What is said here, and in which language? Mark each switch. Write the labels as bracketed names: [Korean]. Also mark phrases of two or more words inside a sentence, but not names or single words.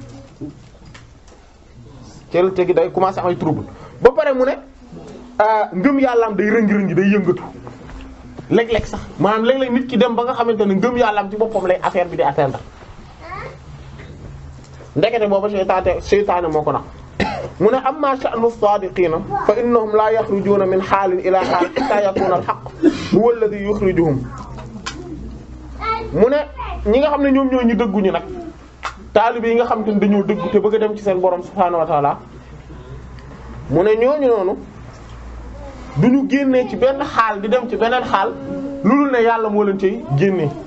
[Wolof] cell te gi day commencé am ay trouble ba pare mu ne ngëm yàllaam day rëngi-rëngi day yëngatu léeg-léeg sax maanaam léeg-léeg nit ki dem ba nga xamante ne ngëm yàllaam ci boppam lay affaire bi di atteindre ndekete booba seytaane moo ko nax mu ne [Arabic] أما شأن الصادقين فإنهم لا يخرجون من حال إلى حال حتى يكون الحق هو الذي يخرجهم [Wolof] mu ne ñi nga xam ne ñoom ñoo ñu dëgguñu nag taalibe yi nga xam te ne dañoo dëggu te bëgg a dem ci seen borom [Arabic] سبحانه وتعالى [Wolof] mu ne ñooñu noonu duñu génnee ci benn xaal di dem ci beneen xaal lu dul ne yàlla moo leen cay génnee